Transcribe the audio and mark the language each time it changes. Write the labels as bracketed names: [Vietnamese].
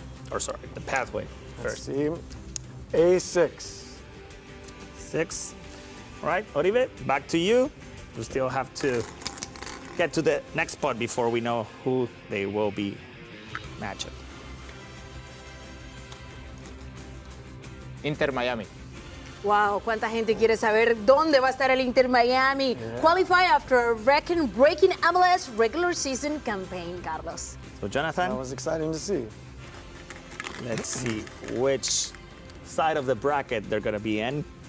[English] Or sorry, the pathway first. Let's see. A6. 6. All right, Oribe, back to you. We still have to get to the next spot before we know who they will be matching. Inter Miami. [Spanish] Wow, cuánta gente quiere saber dónde va a estar el Inter Miami. [English] Qualify after a record-breaking MLS regular season campaign, Carlos. So, Jonathan, That was exciting to see. let's see which side of the bracket they're going to be in.